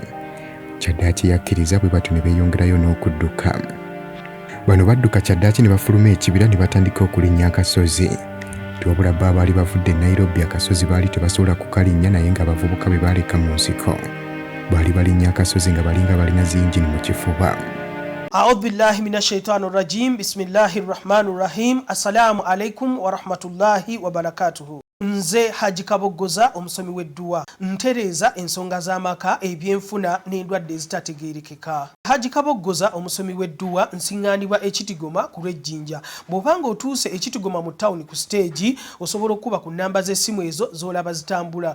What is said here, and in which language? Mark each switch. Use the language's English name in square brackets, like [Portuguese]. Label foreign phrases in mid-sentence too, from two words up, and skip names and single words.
[Ganda] Kyaddaaki yakkiriza bwe batyo ne beeyongerayo n'okudduka. Bano badduka kyaddaaki ne bafuluma ekibira ne batandika okulinnya akasozi. Tiwabula bo abaali bavudde Nairobi akasozi baali tebasobola kukalinnya naye ng'abavubuka be baaleka mu nsiko baali balinnya akasozi nga balinga balina zinjini mu kifuba. [Arabic] أعوذ بالله من الشيطان الرجيم. بسم الله الرحمن الرحيم. السلام عليكم ورحمة الله وبركاته. [Ganda] Nze Haji Kaboggoza omusomi w'edduwa ntereeza ensonga z'amaka ebyenfuna n'endwadde ezitategeerekeka. Haji Kaboggoza omusomi w'edduwa nsiŋŋaanibwa ekitigoma ku lw'ejjinja. Bw'obanga otuuse ekitigoma mu ttawuni ku siteegi osobola okuba ku nnamba z'essimu ezo z'olaba zitambula.